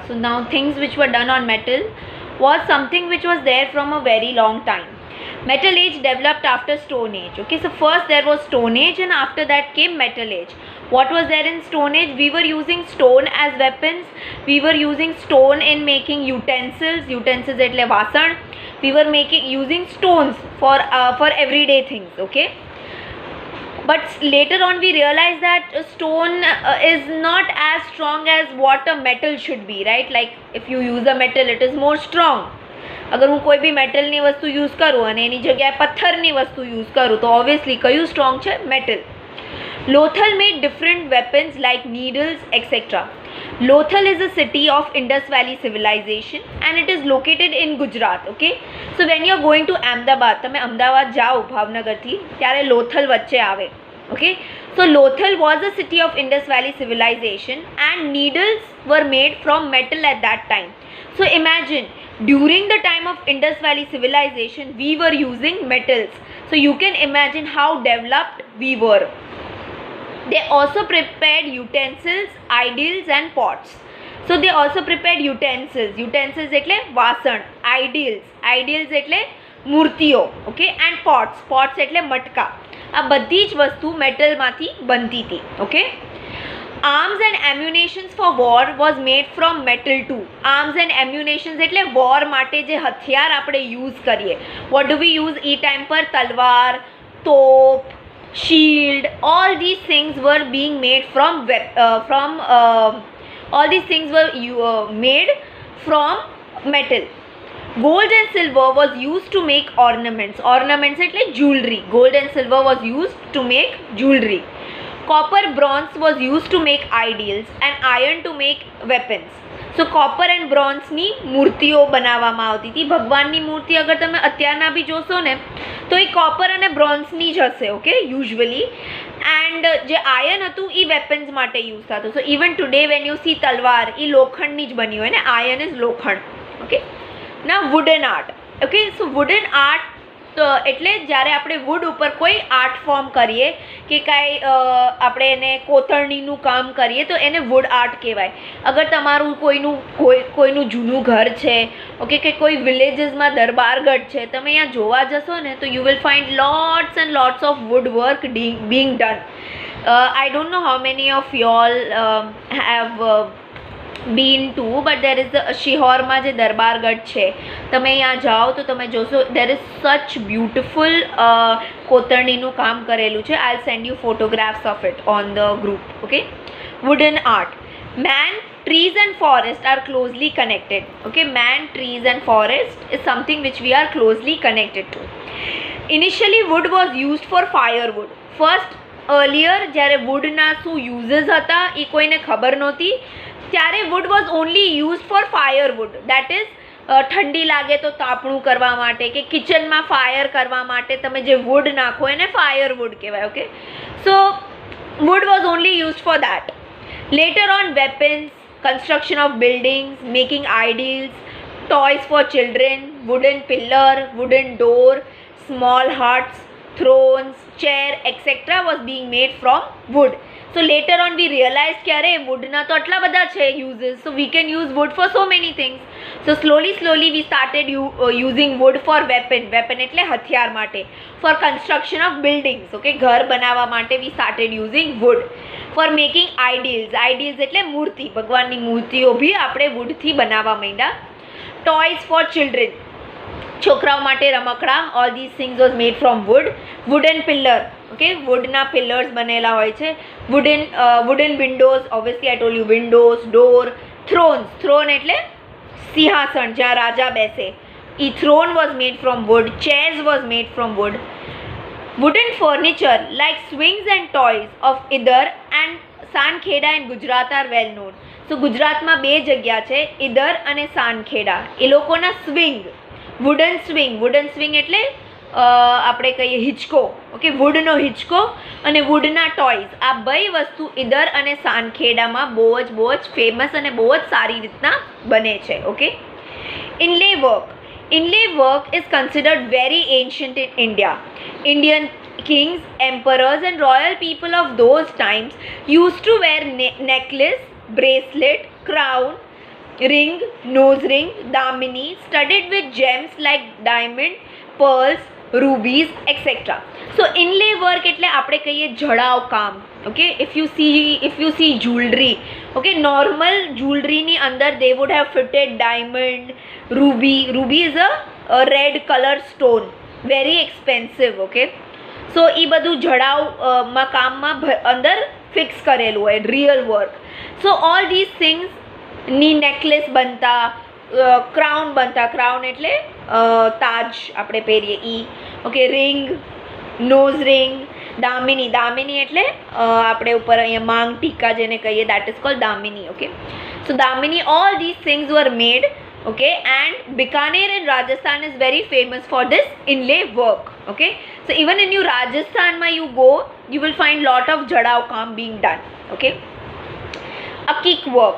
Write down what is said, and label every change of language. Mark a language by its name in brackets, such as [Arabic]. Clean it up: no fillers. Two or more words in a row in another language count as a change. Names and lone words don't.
[English] So now things which were done on metal was something which was there from a very long time. Metal age developed after Stone Age. Okay, so first there was Stone Age and after that came Metal Age. What was there in Stone Age? We were using stone as weapons. We were using stone in making utensils. [Gujarati] Utensils એટલે વાસણ. [English] We were using stones for everyday things. Okay. But later on we realized that stone is not as strong as what a metal should be, right? Like if you use a metal, it is more strong. [Gujarati] अगर હું કોઈ બી મેટલની વસ્તુ યુઝ કરું અને એની જગ્યાએ પથ્થરની વસ્તુ યુઝ કરું તો ઓબ્વિયસલી કયું સ્ટ્રોંગ છે? મેટલ. [English] Lothal made different weapons like needles, etc. Lothal is a city of Indus Valley civilization and it is located in Gujarat. Okay, so when you are going to Ahmedabad, [Gujarati] તમે અમદાવાદ જાઓ ભાવનગરથી ત્યારે લોથલ વચ્ચે આવે. [English] Okay, so Lothal was a city of Indus Valley civilization and needles were made from metal at that time. So imagine, during the time of Indus Valley civilization we were using metals, so you can imagine how developed we were. They also prepared utensils, idols and pots. So they also prepared utensils. [Gujarati] Utensils એટલે વાસણ. Idols એટલે મૂર્તિઓ. [English] Okay, and pots [Gujarati] એટલે મટકા. આ બધી જ વસ્તુ મેટલમાંથી બનતી હતી. [English] Okay. Arms and ammunitions for war was made from metal too. Arms and ammunitions [Gujarati] એટલે war માટે જે હથિયાર આપણે યુઝ કરીએ. [English] What do we use e time પર? [Gujarati] તલવાર, તોપ, [English] shield, all these things were being made all these things were made from metal. Gold and silver was used to make ornaments. Ornaments એટલે jewelry. Gold and silver was used to make jewelry. Copper, bronze was used to make idols and iron to make weapons. So copper and bronze [Gujarati] ની મૂર્તિઓ બનાવવામાં આવતી હતી. ભગવાનની મૂર્તિ અગર તમે અત્યારના બી જોશો ને તો એ કોપર અને બ્રોન્ઝની જ હશે. [English] okay, usually. [Gujarati] એન્ડ જે આયર્ન હતું એ વેપન્સ માટે યુઝ થતું. [English] so even today when you see [Gujarati] તલવાર એ લોખંડની જ બની હોય ને. [English] iron is લોખંડ. ઓકે. ના wooden art. okay, so wooden art [Gujarati] એટલે જ્યારે આપણે વુડ ઉપર કોઈ આર્ટ ફોર્મ કરીએ કે કાંઈ આપણે એને કોતરણીનું કામ કરીએ તો એને [English] wood art [Gujarati] કહેવાય. અગર તમારું કોઈનું જૂનું ઘર છે, ઓકે, કે કોઈ વિલેજીસમાં દરબારગઢ છે, તમે અહીંયા જોવા જશો ને તો [English] you will find lots and lots of wood work being done. I don't know how many of y'all have been to, but there is [Gujarati] શિહોરમાં જે દરબારગઢ છે, તમે અહીંયા જાઓ તો તમે જોશો [English] there is such beautiful [Gujarati] કોતરણીનું કામ કરેલું છે. [English] I'll send you photographs of it on the group. Okay, wooden art. Man, trees and forest are closely connected. Okay, man, trees and forest is something which we are closely connected to. Initially wood was used for firewood. First, earlier [Gujarati] જ્યારે woodના શું uses હતા એ કોઈને ખબર નહોતી. ત્યારે [English] wood was only used for firewood, that is [Gujarati] ઠંડી લાગે તો તાપણું કરવા માટે કે કિચનમાં ફાયર કરવા માટે તમે જે wood નાખો એને firewood કહેવાય. ઓકે, [English] so wood was only used for that. Later on, weapons, construction of buildings, making idols, toys for children, wooden pillar, wooden door, small huts, thrones, chair, etc. was being made from wood. So later on we realized [Gujarati] કે અરે woodના તો આટલા બધા છે uses, [English] so we can use wood for so many things. So slowly we started using wood for weapon [Gujarati] એટલે હથિયાર માટે. [English] For construction of buildings, okay, [Gujarati] ઘર બનાવવા માટે [English] we started using wood. For making idols એટલે મૂર્તિ, ભગવાનની મૂર્તિઓ ભી આપણે woodથી બનાવવા માંડ્યા. Toys for children, [Gujarati] છોકરાઓ માટે રમકડા, [English] all these things was made from wood. Wooden pillar, okay, [Gujarati] woodના pillars બનેલા હોય છે. [English] Wooden windows, obviously I told you, windows, door. [Gujarati] Throne એટલે સિંહાસન જ્યાં રાજા બેસે, એ [English] throne was made from wood. Chairs was made from wood. Wooden furniture like swings and toys of Idar and Sankheda in Gujarat are well known. [Gujarati] So ગુજરાતમાં બે જગ્યા છે, ઈદર અને સાનખેડા. એ લોકોના swing, wooden swing એટલે આપણે કહીએ હિંચકો. ઓકે, વુડનો હિંચકો અને વુડના ટોયઝ, આ બે વસ્તુ ઈદર અને સાનખેડામાં બહુ જ ફેમસ અને બહુ જ સારી રીતના બને છે. ઓકે, [English] inlay work is considered very ancient in India. Indian kings, emperors and royal people of those times used to wear necklace, bracelet, crown, ring, nose ring, damini studded with gems like diamond, pearls, rubies, etc. So inlay work [Gujarati] એટલે આપણે કહીએ જડાવ કામ. [English] Okay, if you see jewelry, okay, normal jewelry [Gujarati] ની અંદર [English] they would have fitted diamond, ruby is a red color stone, very expensive. Okay, so [Gujarati] એ બધું જડાવ કામમાં અંદર ફિક્સ કરેલું હોય, [English] real work. So all these things [Gujarati] ની નેકલેસ બનતા, ક્રાઉન બનતા, ક્રાઉન એટલે તાજ આપણે પહેરીએ ઈ. ઓકે, રિંગ, [English] nose ring, [Gujarati] દામિની એટલે આપણે ઉપર અહીંયા માંગ ટીકા જેને કહીએ, [English] that is called દામિની. Okay, so દામિની, all these things were made. Okay, and Bikaner in Rajasthan is very famous for this inlay work. Okay, so even in Rajasthan you go, you will find lot of [Gujarati] જડાવ કામ [English] being done. Okay, Akik work.